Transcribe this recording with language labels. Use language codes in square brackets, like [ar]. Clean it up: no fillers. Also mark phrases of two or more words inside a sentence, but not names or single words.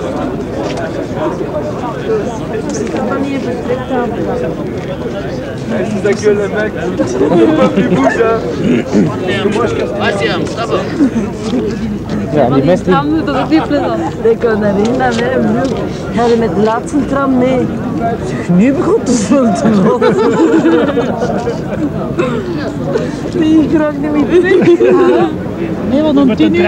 [nl] Ik kan niet even [fr] ta gueule, le mec. Pas plus bouge, hein. Vas-y, ça va. [nl] Ja, die mensen die... Tram, dat is niet plezant. Ik kan dat niet naar mij, broer. Ga je met de laatste tram mee? Nu begon het zo te lopen. Nee, ik raak niet meer terug. Nee, want om 10 uur...